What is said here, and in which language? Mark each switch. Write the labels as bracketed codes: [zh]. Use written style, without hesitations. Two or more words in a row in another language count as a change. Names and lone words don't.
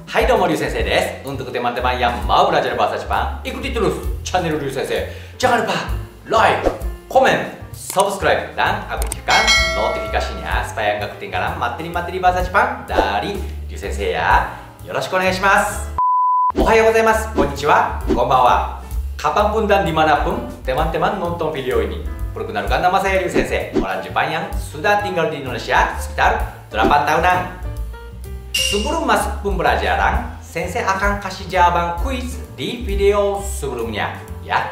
[ja] はい、どうも、リュウ先生です. [id] Untuk teman-teman yang mau belajar bahasa Jepang, ikuti terus channel Ryu Sensei. Jangan lupa like, komen, subscribe, dan aktifkan notifikasinya supaya nggak ketinggalan materi-materi bahasa Jepang dari Ryu Sensei ya. [ja] よろしくお願いします。おはようございます、こんにちは、こんばんは. [id] Kapanpun dan dimanapun teman-teman nonton video ini, perkenalkan nama saya Ryu Sensei, orang Jepang yang sudah tinggal di Indonesia sekitar 8 tahunan. Sebelum masuk pembelajaran, Sensei akan kasih jawaban kuis di video sebelumnya ya.